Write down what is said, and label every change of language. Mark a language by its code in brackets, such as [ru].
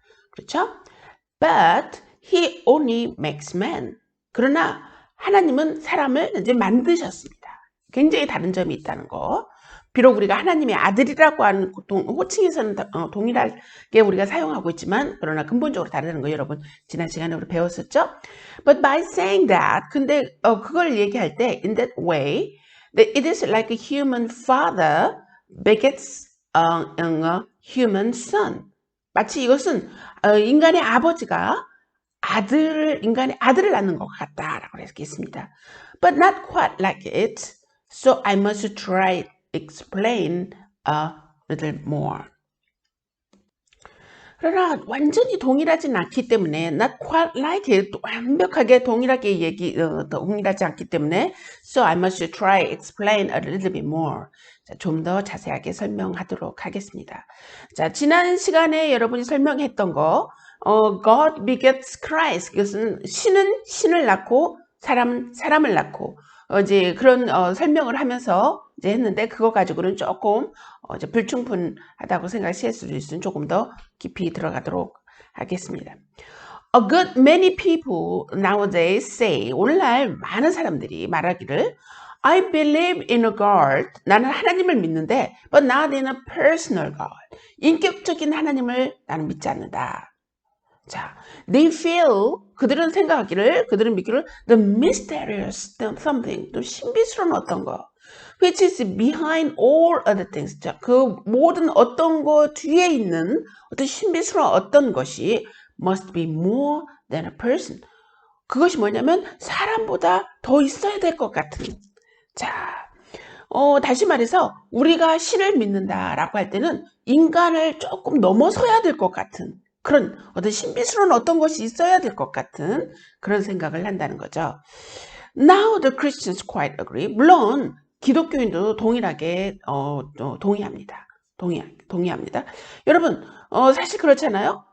[ko] 그렇죠? [en] But he only makes man. [ko] 그러나 하나님은 사람을 이제 만드셨습니다. 굉장히 다른 점이 있다는 거. 비록 우리가 하나님의 아들이라고 하는 호칭에서는 동일하게 우리가 사용하고 있지만 그러나 근본적으로 다르다는 거 여러분 지난 시간에 우리 배웠었죠? [en] But by saying that, [ko] 근데 그걸 얘기할 때 [en] in that way, that it is like a human father begets a human son. [ko] 마치 이것은 인간의 아버지가 인간의 아들을 낳는 것 같다라고 했겠습니다. [en] But not quite like it. So I must try explain a little more. [ko] 그러나 완전히 동일하진 않기 때문에 [en] not quite like it, [ko] 완벽하게 동일하게 동일하지 않기 때문에 [en] so I must try explain a little bit more. [ko] 좀 더 자세하게 설명하도록 하겠습니다. 자, 지난 시간에 여러분이 설명했던 거 [en] God begets Christ. [ko] 이것은 신은 신을 낳고 사람을 낳고 이제 그런 설명을 하면서 이제 했는데 그거 가지고는 조금 이제 불충분하다고 생각할 수 있으면 조금 더 깊이 들어가도록 하겠습니다. [en] A good many people nowadays say, [ko] 오늘날 많은 사람들이 말하기를 [en] I believe in a God. [ko] 나는 하나님을 믿는데 [en] but not in a personal God. [ko] 인격적인 하나님을 나는 믿지 않는다. [en] 자, they feel, [ko] 그들은 믿기를 [en] the mysterious something, [ko] 또 신비스러운 어떤 거, [en] which is behind all other things. [ko] 자, 그 모든 어떤 거 뒤에 있는 어떤 신비스러운 어떤 것이 [en] must be more than a person. [ko] 그것이 뭐냐면 사람보다 더 있어야 될 것 같은. 자, 다시 말해서 우리가 신을 믿는다라고 할 때는 인간을 조금 넘어서야 될 것 같은 그런 어떤 신비스러운 어떤 것이 있어야 될 것 같은 그런 생각을 한다는 거죠. [en] Now the Christians quite agree. [ko] 물론 기독교인도 동일하게 동의합니다. 동의합니다. 여러분 사실 그렇잖아요.